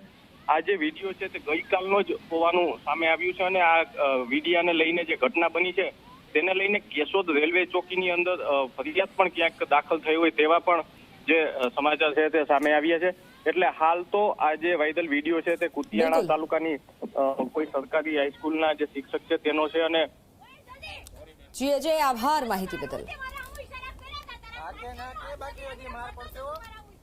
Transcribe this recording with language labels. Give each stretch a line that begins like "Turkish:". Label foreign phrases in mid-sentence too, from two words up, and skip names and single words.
Gujarati: આ જે વિડીયો છે તે ગઈકાલનો જ હોવાનું સામે આવ્યું છે અને આ વિડીયાને લઈને જે ઘટના બની છે તેને લઈને કેશોદ રેલવે ચોકીની અંદર ફરિયાદ પણ ક્યાંક દાખલ થઈ હોય તેવા પણ જે સમાચાર છે તે સામે આવ્યા છે। એટલે હાલ તો આ જે વાયરલ વિડીયો છે તે કુતિયાણા તાલુકાની કોઈ સરકારી હાઈસ્કૂલના જે શિક્ષક છે તેનો છે। અને જી અજય, આભાર માહિતી બદલ।
Hindi: आगे ना के बाकी अभी मार पड़ते हो